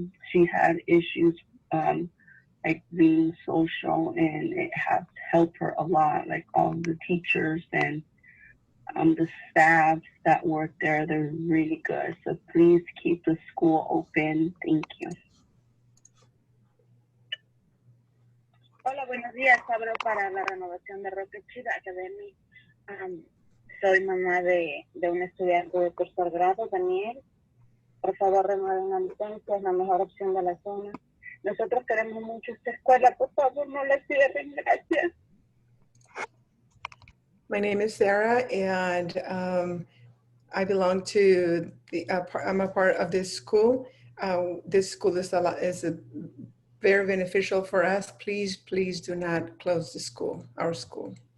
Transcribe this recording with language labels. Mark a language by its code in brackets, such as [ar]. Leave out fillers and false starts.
[en] She had issues like being social, and it has helped her a lot. Like all the teachers and the staff that work there, they're really good. So please keep the school open. Thank you. [es] Hola, buenos días. Hablo para la renovación de Rocketship Academy. Soy mamá de un estudiante de tercer grado, Daniel. Por favor, renueven la licencia, es la mejor opción de la zona. Nosotros queremos mucho esta escuela, por favor, no la cierren, gracias. [en] My name is Sarah, and I belong to I'm a part of this school. This school is very beneficial for us. Please, please do not close the school, our school.